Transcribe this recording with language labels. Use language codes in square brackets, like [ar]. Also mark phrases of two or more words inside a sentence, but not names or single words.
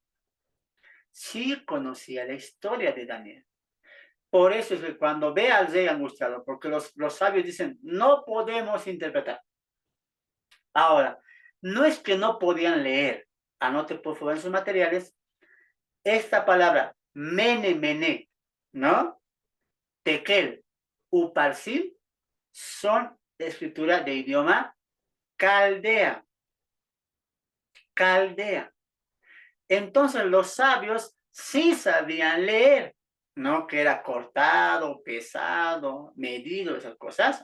[es] Sí conocía la historia de Daniel. Por eso es que cuando ve al rey angustiado, porque los sabios dicen, no podemos interpretar. Ahora, no es que no podían leer, anote por favor en sus materiales, esta palabra, mene, ¿no? [arc] Tekel, uparsil, [es] son escritura de idioma caldea. Caldea. Entonces los sabios sí sabían leer, ¿no? Que era cortado, pesado, medido, esas cosas.